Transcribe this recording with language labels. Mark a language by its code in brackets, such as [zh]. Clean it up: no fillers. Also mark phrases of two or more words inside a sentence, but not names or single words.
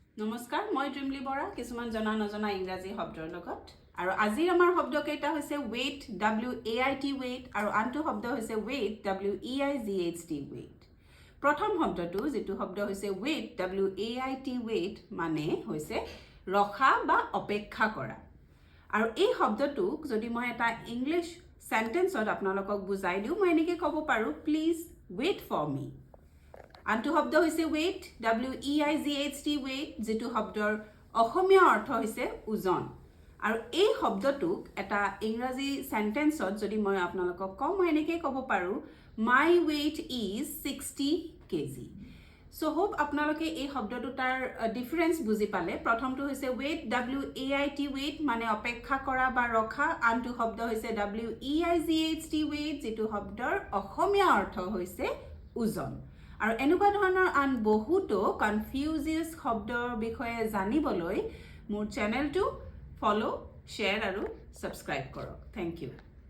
[as] নমস্কাৰ মই ড্ৰিমলি বৰা কিছুমান জনা নজনা ইংৰাজী শব্দৰ লগত আৰু আজিৰ আমাৰ শব্দ কেইটা হৈছে [en] weight WAIT weight [as] আৰু আনটো শব্দ হৈছে [en] weight WEIGHT weight [as] প্ৰথম শব্দটো যেটো শব্দ হৈছে [en] weight WAIT weight [as] মানে হৈছে ৰখা বা অপেক্ষা কৰা আৰু এই শব্দটোক যদি মই এটা ইংলিশ সেন্টেন্সত আপোনালোকক বুজাই দিও মই এনেকৈ ক'ব পাৰো [en] please wait for me [as] আনটো শব্দ হৈছে [en] weight WEIGHT weight [as] যেটো শব্দৰ অসমীয়া অৰ্থ হৈছে ওজন আৰু এই শব্দটোক এটা ইংৰাজী সেন্টেন্সত যদি মই আপোনালোকক কম মই এনেকৈ ক'ব পাৰো [en] my weight is 60 kg so hope [as] আপোনালোকে এই শব্দটো তাৰ ডিফাৰেন্স বুজি পালে প্ৰথমটো হৈছে [en] weight WAIT weight [as] মানে অপেক্ষা কৰা বা ৰখা আনটো শব্দ হৈছে [en] WEIGHT weight [as] যেটো শব্দৰ অসমীয়া অৰ্থ হৈছে ওজন আৰু এনেকুৱা ধৰণৰ আন বহুতো কনফিউজিয়াস শব্দৰ বিষয়ে জানিবলৈ মোৰ চেনেলটো [en] follow share [as] আৰু সাবস্ক্ৰাইব কৰক [en] thank you